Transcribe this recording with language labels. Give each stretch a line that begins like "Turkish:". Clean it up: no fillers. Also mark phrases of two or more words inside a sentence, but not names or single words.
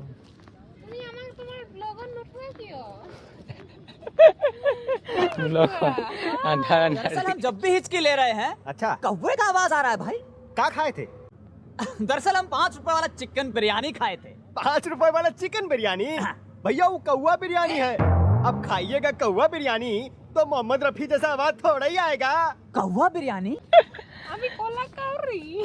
Assamese: তুমি আমাক তোমাৰ ব্লগত নথোৱা কিয়?
Hindi: अंधार अंधार दरअसल हम जब भी हिचकी ले रहे हैं अच्छा कौवे का आवाज आ रहा है भाई। क्या खाए थे? दरअसल हम 5 रुपए वाला चिकन बिरयानी खाए थे। 5 रुपए वाला चिकन बिरयानी? भैया वो कौवा बिरयानी है। अब खाइएगा कौवा बिरयानी तो मोहम्मद रफी जैसा आवाज थोड़ा ही आएगा। कौवा बिरयानी?
Assamese: আমি কলা কাউরি